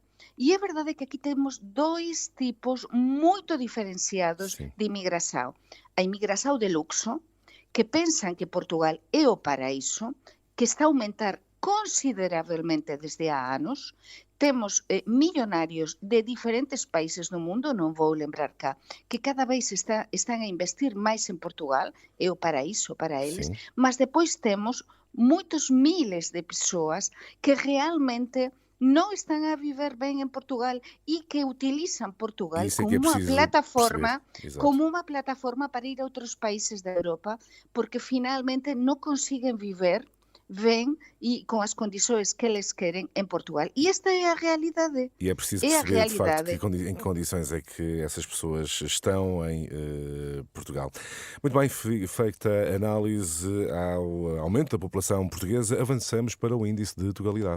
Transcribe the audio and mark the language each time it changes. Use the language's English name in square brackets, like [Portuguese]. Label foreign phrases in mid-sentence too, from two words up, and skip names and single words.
[Portuguese] E é verdade que aqui temos dois tipos muito diferenciados de imigração. A imigração de luxo, que pensam que Portugal é o paraíso, que está a aumentar consideravelmente desde há anos, [Galician] temos millonarios de diferentes países do mundo, non vou lembrar cá, que cada vez están a investir máis en Portugal, é o paraíso para eles, [Portuguese] Sim. [Galician] mas depois temos moitos miles de persoas que realmente non están a viver ben en Portugal e que utilizan Portugal [Portuguese] Isso é [Galician] como [Portuguese] que é [Galician] unha [Portuguese] preciso [Galician] plataforma [Portuguese] perceber. Exato. [Galician] como unha plataforma para ir a outros países da Europa, porque finalmente non consiguen viver ben e [Portuguese] com as condições que eles querem em Portugal. E esta é a realidade. E é preciso É a perceber, de facto, realidade. em que condições é que essas pessoas estão em Portugal. Muito bem, feita a análise ao aumento da população portuguesa, avançamos para o índice de Tugalidade.